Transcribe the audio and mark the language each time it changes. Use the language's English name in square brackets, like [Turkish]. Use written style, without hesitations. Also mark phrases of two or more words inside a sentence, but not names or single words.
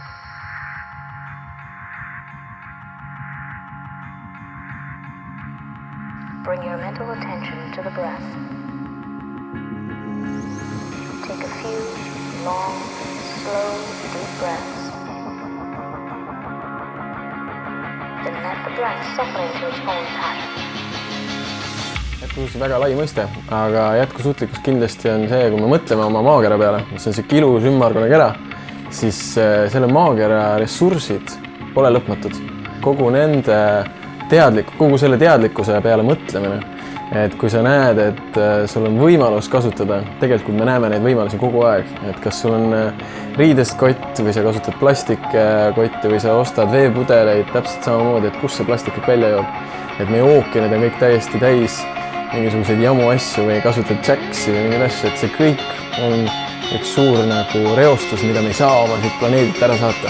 [English] Bring your mental attention to the breath. Take a few long, slow, deep breaths. Then let the breath settle into its own pattern. [Estonian] Jätkusuutlikkus on väga lai mõiste, aga jätkusuutlikkus kindlasti on see, kui me mõtleme oma maakera peale, mis on see ilus ümmargune kera, siis selle maakera ressursid pole lõpmatud. Kogu selle teadlikkuse peale mõtlemine, et kui sa näed, et sul on võimalus kasutada, tegelikult me näeme neid võimalusi kogu aeg, et kas sul on riidest kott või sa kasutad plastikkotti või sa ostad veepudeleid täpselt samamoodi, et kus see plastik välja joob, et meie ookeanid on kõik täiesti täis mingisuguseid jamu asju või kasutad jaksi või mingeid asju, et see kõik on üks suur reostus, mida me ei saa oma siit planeedilt ära saata.